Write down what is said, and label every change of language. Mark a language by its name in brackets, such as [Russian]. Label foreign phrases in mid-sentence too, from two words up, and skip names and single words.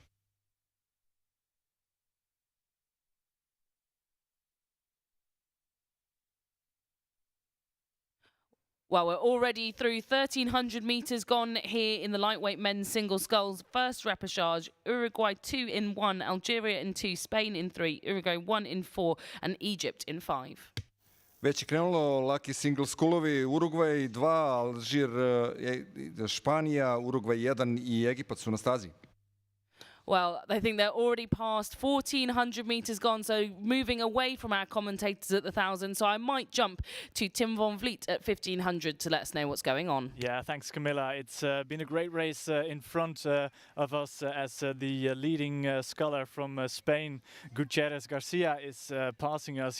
[English] Well, we're already through 1,300 metres gone here in the lightweight men's single sculls. First repechage, Uruguay 2 in 1, Algeria in 2, Spain in 3, Uruguay 1 in 4 and Egypt in 5. [Serbian] Već je krenulo laki single skullovi, Urugvaj 2, Alžir, Španija, Urugvaj 1 i Egipat su na stazi. [English] Well, I think they're already past 1,400 metres gone, so moving away from our commentators at the 1,000. So I might jump to Tim Van Vliet at 1,500 to let us know what's going on. Yeah, thanks, Camilla. It's been a great race in front of us as the leading sculler from Spain, Gutierrez Garcia, is passing us.